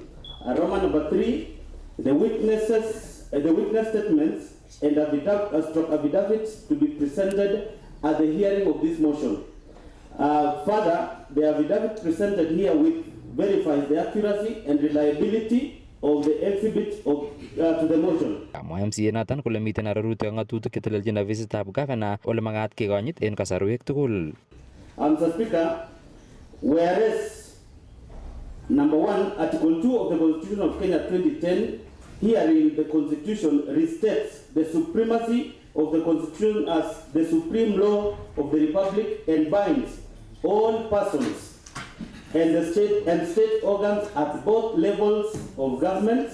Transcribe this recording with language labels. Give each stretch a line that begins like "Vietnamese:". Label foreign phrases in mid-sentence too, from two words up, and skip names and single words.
English: Roman number 3, the witness statements and affidavits to be presented at the hearing of this motion. Further, the affidavit presented here with verifies the accuracy and reliability of the exhibit to the motion.
Kipsigis: Kamwa MCA noton kole miten arorutik ak ng'atutik chetelelchin ofisitab Governor ole makat kekonyit en kasarwek tugul.
English: Mr. Speaker, whereas number 1, Article 2 of the Constitution of Kenya 2010, herein the Constitution restates the supremacy of the Constitution as the supreme law of the Republic and binds all persons and the state organs at both levels of government.